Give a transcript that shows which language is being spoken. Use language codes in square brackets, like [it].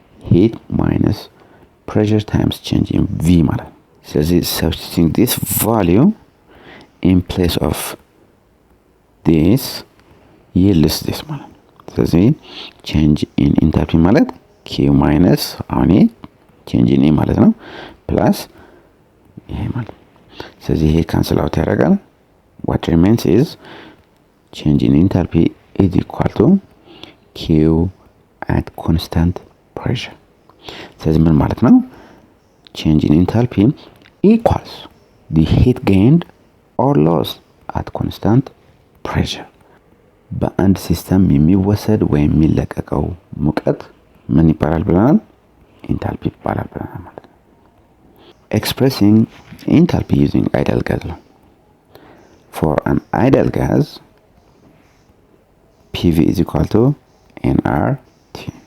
[en] heat minus pressure times change in V [am] ማለት ነው። ስለዚህ [en] substituting this value in place of this yields this [am] ማለት ነው። ስለዚህ change in enthalpy ማለት [en] Q minus [am] አሁን [en] change in A [am] ማለት ነው plus ይሄ ማለት ነው። ስለዚህ ይሄ [en] cancel out [am] ያደርጋል [en] what remains is change in enthalpy is equal to Q at constant pressure. [am] ስለዚህ ምን ማለት ነው? [en] change in enthalpy equals the heat gained or lost at constant pressure. [am] በአንድ ሲስተም የሚወሰድ ወይም የሚለቀቀው ሙቀት ምን ይባላል ብለናል? ኢንታልፒ ይባላል ብለናል ማለት ነው። [en] expressing enthalpy using ideal gas [am] ነው። [en] for an ideal gas PV is equal to nRT,